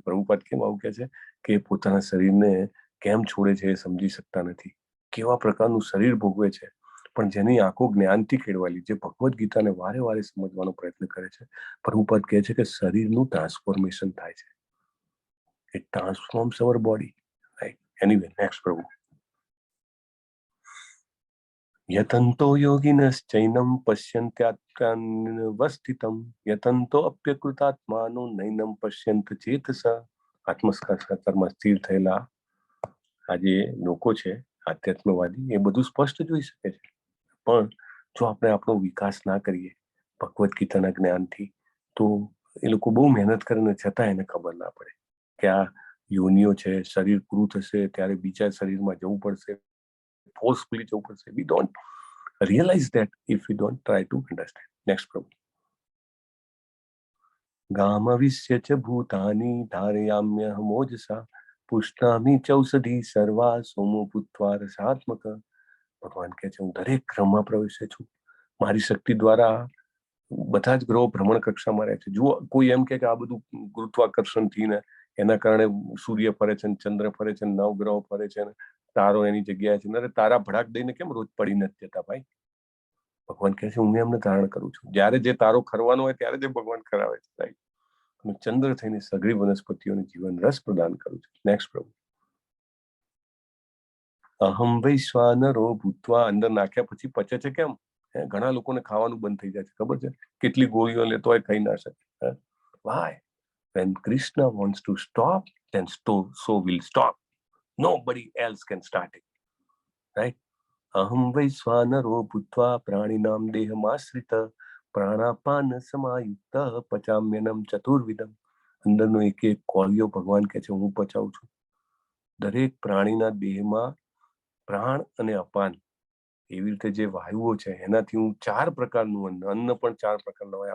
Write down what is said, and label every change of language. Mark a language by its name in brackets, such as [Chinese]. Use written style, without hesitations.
[Gujarati] પ્રભુપાદ કેમ આવું કહે છે કે પોતાના શરીરને કેમ છોડે છે એ સમજી શકતા નથી. કેવા પ્રકારનું શરીર ભોગવે છે, પણ જેની આંખો જ્ઞાનથી કેળવાયેલી, જે ભગવદ ગીતાને વારે વારે સમજવાનો પ્રયત્ન કરે છે. પ્રભુપાદ કહે છે કે શરીરનું ટ્રાન્સફોર્મેશન થાય છે. [English] It transforms our body, right? Anyway, next પ્રભુ. [Sanskrit] યતંતો યોગિનશ્ચૈનમ પશ્યન્ત્યાત્માનવસ્થિતમ યતંતો અપ્યકૃતાત્માનો નૈનમ પશ્યંત ચેતસ. [Gujarati] આત્મસાક્ષાત્કારમાં સ્થિર થયેલા આ જે લોકો છે આધ્યાત્મવાદી, એ બધું સ્પષ્ટ જોઈ શકે છે. પણ જો આપણે આપણો વિકાસ ના કરીએ ભગવદ ગીતાના જ્ઞાનથી, તો એ લોકો બહુ મહેનત કરીને છતાં એને ખબર ના પડે કે આ યોનિઓ છે, શરીર પૂરું થશે ત્યારે બીજા શરીરમાં જવું પડશે, ફોર્સફુલી જવું પડશે. [English] We don't Realize that if we don't try to understand. Next problem. [Sanskrit] गामविश्य च भूतानि धारयाम्यहमोजसा पुष्णामि चौषधी सर्वा सोमो भूत्वा रसात्मक. [Gujarati] ભગવાન કહે છે હું દરેક ગ્રહમાં પ્રવેશે છું, મારી શક્તિ દ્વારા બધા જ ગ્રહો ભ્રમણ કક્ષામાં રહે છે. જુઓ, કોઈ એમ કે આ બધું ગુરુત્વાકર્ષણ થી ને એના કારણે સૂર્ય ફરે છે, ચંદ્ર ફરે છે, નવ ગ્રહો ફરે છે, તારો એની જગ્યાએ છે. અરે તારા ભડાક દઈને કેમ રોજ પડી નથી જતા ભાઈ? ભગવાન કહે છે હું એમને ધારણ કરું છું. જયારે જે તારો ખરવાનો હોય ત્યારે જે ભગવાન ખરાવે છે, રાઈટ? હું ચંદ્ર થઈને સઘળી વનસ્પતિઓને જીવન રસ પ્રદાન કરું છું. નેક્સ્ટ પ્રભુ. [Sanskrit] અહમ વૈશ્વાનરો ભૂતવા. [Gujarati] અંદર નાખ્યા પછી પચે છે કેમ? ઘણા લોકોને ખાવાનું બંધ થઈ જાય છે, ખબર છે? કેટલી ગોળીઓ લેતો હોય ખાઈ ના શકે. Why? [English] When Krishna wants to stop, then so will stop. Nobody else can start it. Right? [Sanskrit] અહમ વૈશ્વાનરો ભૂત્વા પ્રાણીનામ દેહમાશ્રિત પ્રાણાપાન સમાયુક્ત પચામ્યનમ ચતુર્વિધમ. [Gujarati] અંદરનો એક એક કોળિયો ભગવાન કહે છે હું પચાવું છું. દરેક પ્રાણીના દેહમાં પ્રાણ અને અપાન એવી રીતે જે વાયુઓ છે એનાથી હું 4 પ્રકારનું અન્ન પણ 4 પ્રકારના હોય.